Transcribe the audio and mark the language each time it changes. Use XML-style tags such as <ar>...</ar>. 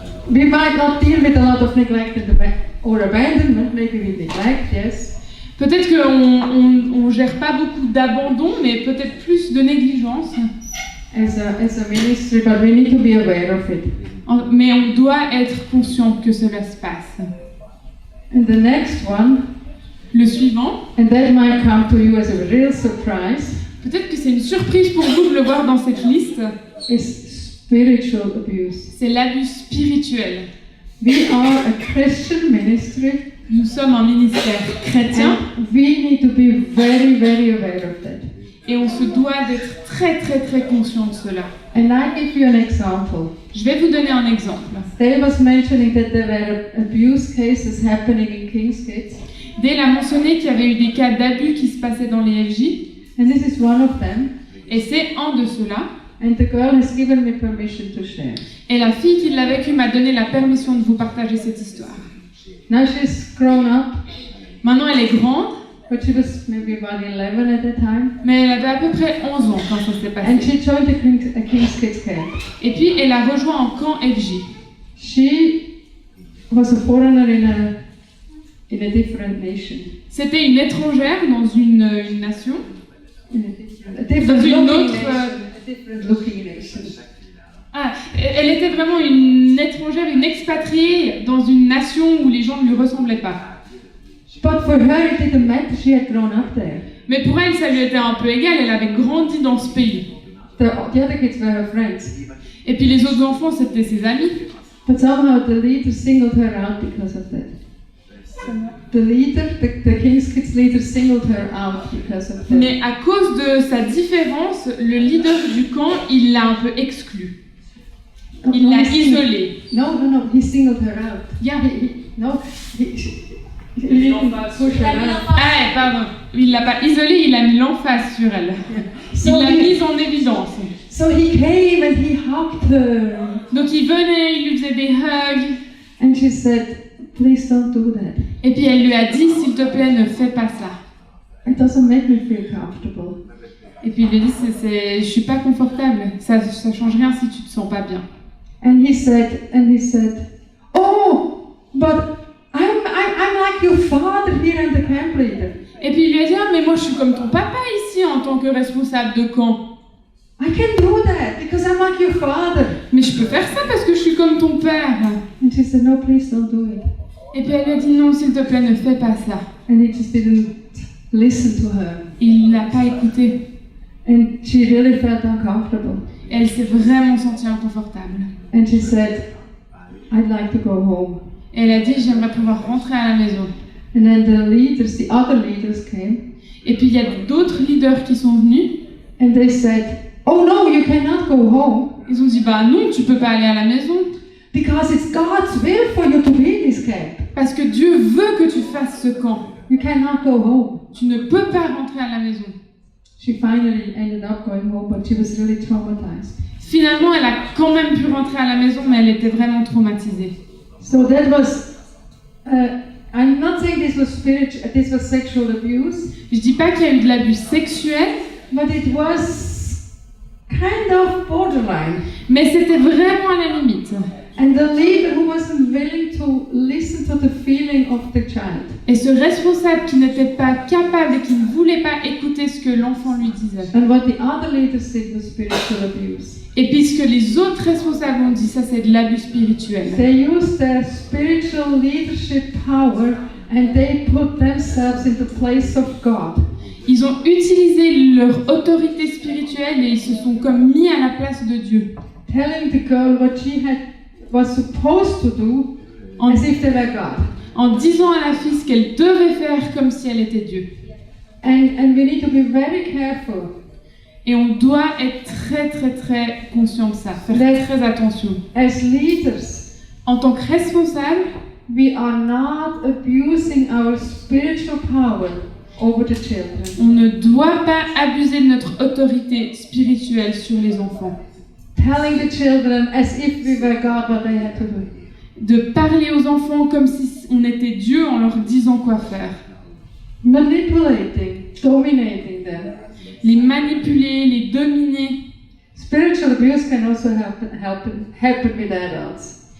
<en>We might not deal with a lot of neglect or abandonment, maybe with neglect, yes.</en> <fr>Peut-être qu'on gère pas beaucoup d'abandon, mais peut-être plus de négligence.</fr> <en>As a ministry, but we need to be aware of it.</en> <fr>Mais on doit être conscient que cela se passe.</fr> <en>And the next one,</en> <fr>Le suivant,</fr> <en>and that might come to you as a real surprise,</en> <fr>peut-être que c'est une surprise pour vous de le voir dans cette liste,</fr> <en>is spiritual abuse.</en> <fr>c'est l'abus spirituel.</fr> <en>We are a Christian ministry,</en> <fr>Nous sommes un ministère chrétien</fr> <en>and we need to be very, very aware of that.</en> <fr>et on se doit d'être très très très conscient de cela.</fr> <en>And I give you an example.</en> <fr>Je vais vous donner un exemple.</fr> <en>Dave was mentioning that there were abuse cases happening in King's Kids,</en> <fr>Dale a mentionné qu'il y avait eu des cas d'abus qui se passaient dans les FJ,</fr> <en>and this is one of them.</en> <fr>et c'est un de ceux-là.</fr> <en>And the girl has given me permission to share.</en> <fr>Et la fille qui l'a vécu m'a donné la permission de vous partager cette histoire.</fr> <en>Now she's grown up,</en> <fr>Maintenant, elle est grande,</fr> <en>but she was maybe about 11 at the time.</en> <fr>mais elle avait à peu près 11 ans quand ça s'est</fr> <en>And</en> <fr>passé.</fr> <en>she joined a King's Kids camp.</en> <fr>Et puis, elle a rejoint un camp FJ.</fr> <en>She was a foreigner in a different nation.</en> <fr>C'était une étrangère dans une nation,</fr> <en>A different</en> <fr>Dans une</fr> <en>looking</en> <fr>autre,</fr> <en>nation. A different looking nation.</en> <fr>Ah, elle était vraiment une étrangère, une expatriée dans une nation où les gens ne lui ressemblaient pas.</fr> <en>But for her, it didn't matter. She had grown up there.</en> <fr>Mais pour elle, ça lui était un peu égal, elle avait grandi dans ce pays.</fr> <en>The other kids were her friends.</en> <fr>Et puis les autres enfants, c'était ses amis.</fr> <en>But somehow the leader singled her out because of that. The leader, the King's Kids leader, singled her out because of that.</en> <fr>Mais à cause de sa différence, le leader du camp, il l'a un peu exclue. Il l'a isolée.</fr> <en>No, he singled her out. Yeah. He didn't push her out.</en> <fr>Ah, pardon. Il l'a pas isolée, il a mis l'emphase sur elle. Il l'a mise en évidence.</fr> <en>So he came and he hugged her.</en> <fr>Donc il venait, il lui faisait des hugs.</fr> <en>And she said, please don't do that.</en> <fr>Et puis elle lui a dit, s'il te plaît, ne fais pas ça.</fr> <en>It doesn't make me feel comfortable.</en> <fr>Et puis il lui a dit, je suis pas confortable. Ça change rien si tu te sens pas bien.</fr> <en>And he said, oh, but I'm like your father here and the camp leader.</en> <fr>Et puis il lui a dit, ah, mais moi je suis comme ton papa ici en tant que responsable de camp.</fr> <en>I can do that because I'm like your father.</en> <fr>Mais je peux faire ça parce que je suis comme ton père.</fr> <en>And she said, no, please don't do it.</en> <fr>Et puis elle lui a dit, non, s'il te plaît, ne fais pas ça.</fr> <en>And he just didn't listen to her.</en> <fr>Il l'a pas écouté.</fr> <en>And she really felt uncomfortable.</en> <fr>Et elle s'est vraiment sentie inconfortable.</fr> <en>And she said, I'd like to go home.</en> <fr>Et elle a dit, j'aimerais pouvoir rentrer à la maison.</fr> <en>And then the other leaders came.</en> <fr>Et puis il y a d'autres leaders qui sont venus.</fr> <en>And they said, oh no, you cannot go home.</en> <fr>Ils ont dit, bah non, tu peux pas aller à la maison.</fr> <en>Because it's God's will for you to be in this camp.</en> <fr>Parce que Dieu veut que tu fasses ce camp.</fr> <en>You cannot go home.</en> <fr>Tu ne peux pas rentrer à la maison.</fr> <en>She finally ended up going home, but she was really traumatized.</en> <fr>Finalement, elle a quand même pu rentrer à la maison, mais elle était vraiment traumatisée.</fr> <en>So that was, I'm not saying this was sexual abuse,</en> <fr>Je dis pas qu'il y a eu de l'abus sexuel,</fr> <en>but it was kind of borderline.</en> <fr>mais c'était vraiment à la limite.</fr> <en>And the leader who wasn't willing to listen to the feeling of the child.</en> <fr>Et ce responsable qui n'était pas capable et qui ne voulait pas écouter ce que l'enfant lui disait.</fr> <en>And what the other leaders said was spiritual abuse.</en> <fr>Et puis ce que les autres responsables ont dit, ça c'est de l'abus spirituel.</fr> <en>They used their spiritual leadership power and they put themselves in the place of God.</en> <fr>Ils ont utilisé leur autorité spirituelle et ils se sont comme mis à la place de Dieu.</fr> <en>Telling the girl what she was supposed to do as if they were God.</en> <fr>En disant à la fille ce qu'elle devait faire comme si elle était Dieu.</fr> <en>And we need to be very careful.</en> <fr>Et on doit être très très très conscient de ça, faire très attention.</fr> <en>As leaders,</en> <fr>En tant que responsable,</fr> <en>we are not abusing our spiritual power over the children.</en> <fr>on ne doit pas abuser de notre autorité spirituelle sur les enfants.</fr> <en>Telling the children as if we were God what they had to do.</en> <fr>De parler aux enfants comme si on était Dieu en leur disant quoi faire.</fr> <en>Manipulating, dominating them.</en> <fr>Les manipuler, les dominer.</fr> <en>Spiritual abuse can also happen with adults.</en>